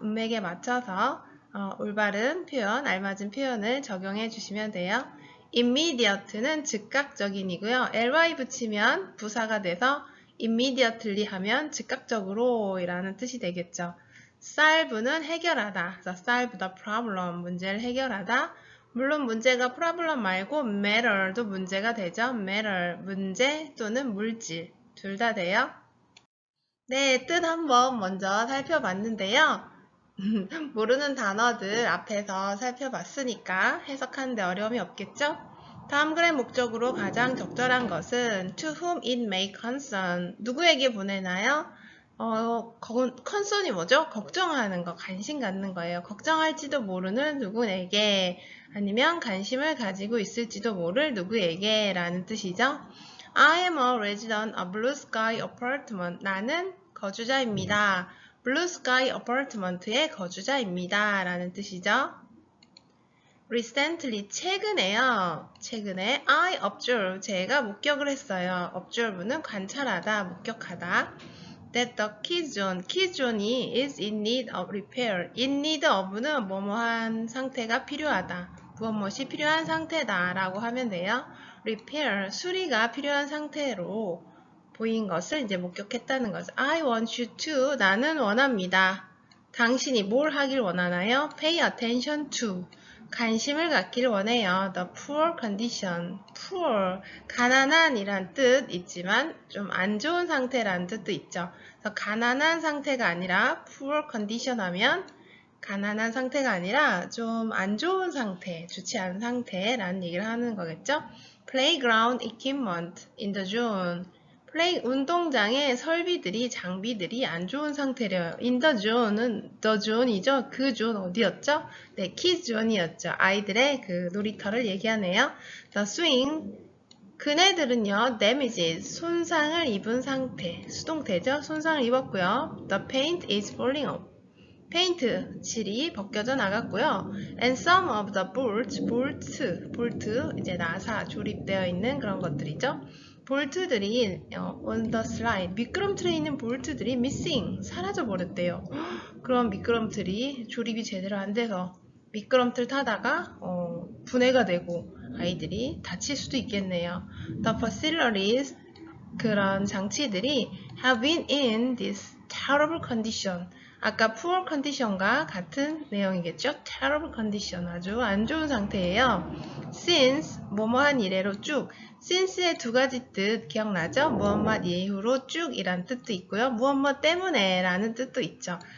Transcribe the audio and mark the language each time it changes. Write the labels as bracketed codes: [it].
[ko] 문맥에 맞춰서 올바른 표현, 알맞은 표현을 적용해 주시면 돼요. immediate는 즉각적인이고요. ly 붙이면 부사가 돼서 immediately 하면 즉각적으로 이라는 뜻이 되겠죠. solve는 해결하다. [en] solve the problem, [ko] 문제를 해결하다. 물론 문제가 problem 말고 matter도 문제가 되죠. matter, 문제 또는 물질 둘 다 돼요. 네, 뜻 한번 먼저 살펴봤는데요. 모르는 단어들 앞에서 살펴봤으니까 해석하는데 어려움이 없겠죠? 다음 글의 목적으로 가장 적절한 것은 [en] to whom it may concern, [ko] 누구에게 보내나요? concern이 뭐죠? 걱정하는 거, 관심 갖는 거예요. 걱정할지도 모르는 누구에게, 아니면 관심을 가지고 있을지도 모를 누구에게 라는 뜻이죠. [en] I am a resident of Blue Sky Apartment. [ko] 나는 거주자입니다. Blue Sky Apartment의 거주자입니다. 라는 뜻이죠. [en] Recently, [ko] 최근에요. 최근에 [en] I observe, [ko] 제가 목격을 했어요. observe는 관찰하다, 목격하다. [en] That the key zone이 is in need of repair. [ko] in need of는 뭐뭐한 상태가 필요하다. 무엇이 필요한 상태다 라고 하면 돼요. repair, 수리가 필요한 상태로 보인 것을 이제 목격했다는 거죠. [en] I want you to, [ko] 나는 원합니다. 당신이 뭘 하길 원하나요? [en] Pay attention to, [ko] 관심을 갖기를 원해요. [en] The poor condition, [ko] poor, 가난한 이란 뜻 있지만 좀 안 좋은 상태라는 뜻도 있죠. 그래서 가난한 상태가 아니라 [en] poor condition [ko] 하면 가난한 상태가 아니라 좀 안 좋은 상태, 좋지 않은 상태라는 얘기를 하는 거겠죠. [en] Playground equipment in the zone. [ko] 운동장의 설비들이, 장비들이 안 좋은 상태래요. [en] In the zone은 the zone이죠. [ko] 그 존 어디였죠? 네, kids zone이었죠. 아이들의 그 놀이터를 얘기하네요. [en] The swing. [ko] 그네들은요, damages, 손상을 입은 상태. 수동태죠. 손상을 입었고요. [en] The paint is falling off. [ko] 페인트, 칠이 벗겨져 나갔고요. [en] And some of the [ko] 볼트, 이제 나사, 조립되어 있는 그런 것들이죠. 볼트들이 [en] on the slide, [ko] 미끄럼틀에 있는 볼트들이 missing, 사라져 버렸대요. 그럼 미끄럼틀이 조립이 제대로 안 돼서 미끄럼틀 타다가 분해가 되고 아이들이 다칠 수도 있겠네요. [en] The facilities, [ko] 그런 장치들이 [en] have been in this terrible condition. [ko] 아까 [en] poor condition [ko] 과 같은 내용이겠죠? [en] terrible condition, [ko] 아주 안 좋은 상태예요. since, 뭐뭐한 이래로 쭉. since의 두 가지 뜻 기억나죠? 무엇 이후로 쭉 이란 뜻도 있고요. 무엇 때문에 라는 뜻도 있죠.